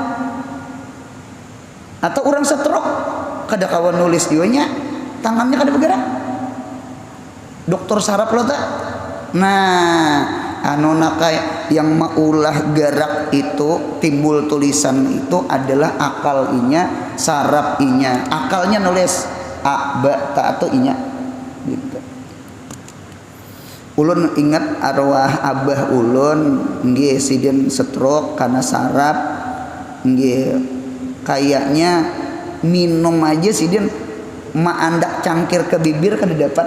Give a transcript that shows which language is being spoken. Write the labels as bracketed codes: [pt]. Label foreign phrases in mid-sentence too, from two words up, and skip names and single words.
[bjn] Atau orang stroke, kada kawan nulis dianya, tangannya kada bergerak. Dokter saraf lo tak? Nah, anu nakai yang maulah gerak itu timbul tulisan itu adalah akal inya, saraf inya. Akalnya nulis a ba ta atau inya gitu. Ulun ingat arwah abah ulun nggih sidin stroke karena saraf nggih kayaknya minum aja sidin maandak cangkir ke bibir kada dapat.